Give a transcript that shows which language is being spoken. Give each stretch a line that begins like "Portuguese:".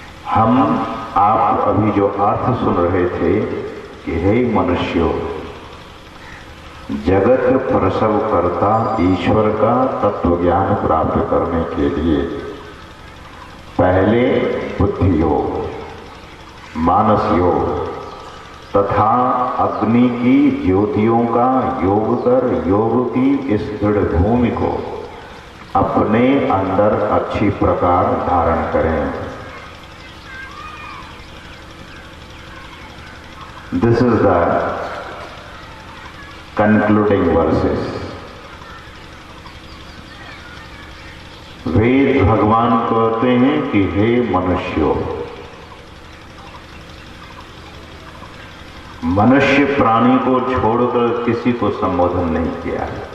Hindi: हम आप अभी जो अर्थ सुन रहे थे कि हे मनुष्यों, जगत प्रसव करता ईश्वर का तत्व ज्ञान प्राप्त करने के लिए पहले बुद्धि योग, मानस योग तथा अग्नि की ज्योतियों का योग कर योग की इस दृढ़ भूमि को अपने अंदर अच्छी प्रकार धारण करें।
English: This is the concluding verses.
Hindi: वेद भगवान कहते हैं कि हे मनुष्यों, मनुष्य प्राणी को छोड़कर किसी को संबोधन नहीं किया।